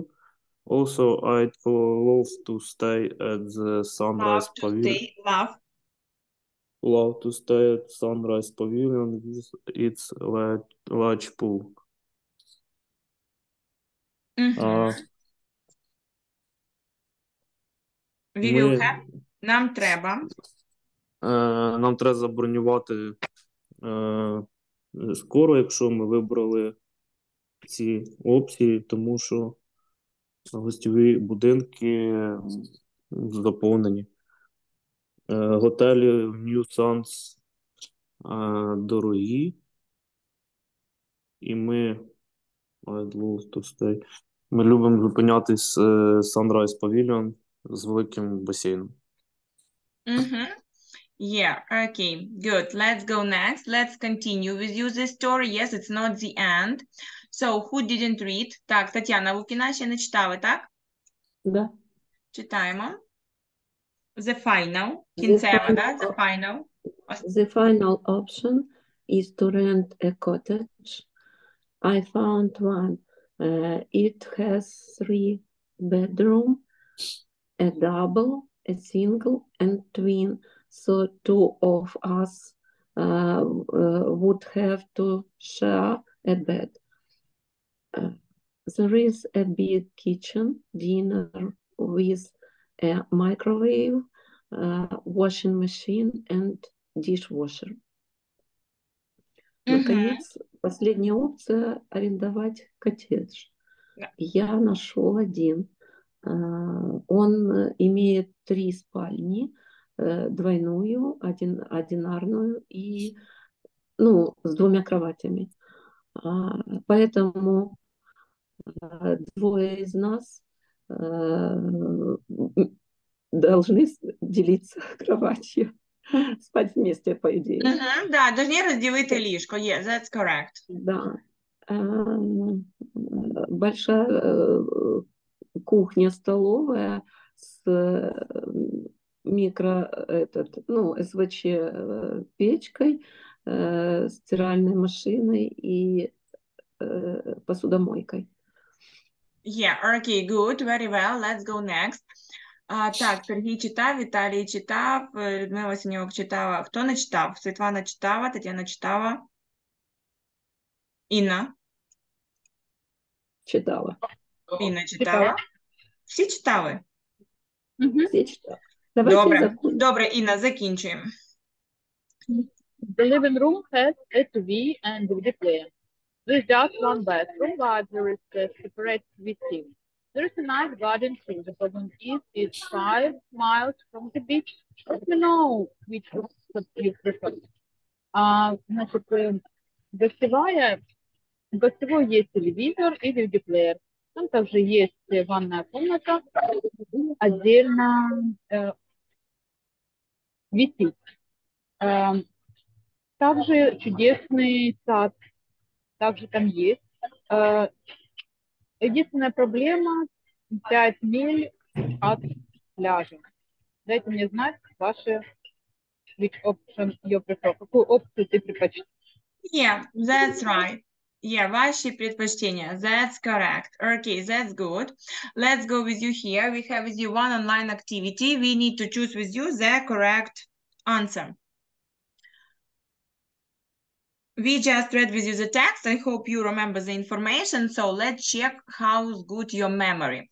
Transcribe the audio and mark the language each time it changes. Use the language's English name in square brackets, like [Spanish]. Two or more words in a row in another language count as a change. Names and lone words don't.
[English] Also, I'd love to stay at the Sunrise Pavilion. Love to stay at Sunrise Pavilion with its large pool. We will have. [Ukrainian] Нам треба. Нам треба забронювати скоро, якщо ми вибрали ці опції, тому що гостьові будинки заповнені. Готелі в Нью-Санс дорогі, і ми ми любимо зупинятись Sunrise Pavilion з великим басейном. [English] Yeah, okay, good. Let's go next. Let's continue with you this story. Yes, it's not the end. So, who didn't read? [Ukrainian] Так, Тетяна Лукіна ще не читали, так? Да. Читаємо. [English] The final. [Ukrainian] Кінцева, да? [English] The final. The final option is to rent a cottage. I found one. It has 3 bedrooms, a double, a single, and twin. So 2 of us would have to share a bed. There is a big kitchen, dinner with a microwave, washing machine, and dishwasher. [Russian] Наконец, последняя опция – арендовать коттедж. Я нашел один. Он имеет 3 спальни, двойную, одинарную и, с 2 кроватями. Поэтому 2 из нас должны делиться кроватью, спать вместе, по идее. Да, должны [Ukrainian] розділити ліжко. [English] Yeah, that's correct. [Russian] Да. Большая кухня-столовая с СВЧ печкой, стиральной машиной и посудомойкой. [English] Yeah, okay, good, very well. Let's go next. [Ukrainian] Так, Сергій читав, Віталій читав, Людмила Синьок читала. Хто не читав? Світлана читала, Тетяна читала. Інна? Читала. Інна читала. Всі читали? Всі читали. Давайте Добре, Інна, закінчуємо. [English] The living room has a TV and DVD player. There's just one bathroom, but there is a separate TV. There is a nice garden too. The problem is it's 5 miles from the beach. Let me know which one you prefer. [Russian] Значит, гостевой есть телевизор и DVD-плеер. Там также есть ванная комната, отдельно висит. Также чудесный сад, также там есть. Единственная проблема – 5 миль от пляжа. Дайте мне знать ваши [English] which option you prefer. [Russian] Какую опцию ты предпочтешь? [English] Yeah, that's right. Yeah, [Russian] ваши предпочтения. [English] That's correct. Okay, that's good. Let's go with you here. We have with you one online activity. We need to choose with you the correct answer. We just read with you the text. I hope you remember the information. So let's check how good your memory.